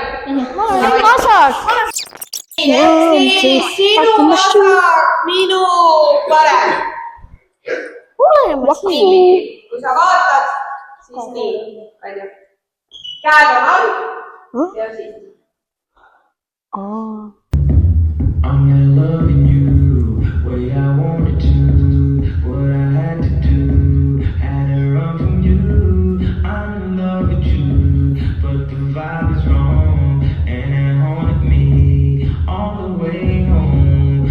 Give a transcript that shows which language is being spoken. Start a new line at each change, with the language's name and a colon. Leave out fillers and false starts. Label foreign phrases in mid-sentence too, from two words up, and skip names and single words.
Estonian: Vasak. Siis sinu vasak, minu parem. Kui sa vaatad, siis nii. Käed on all ja siis.
English: I'm not loving you the way I wanted to, what I had to do, had to run from you. I'm in love with you, but the vibe is wrong, and it haunted me all the way home.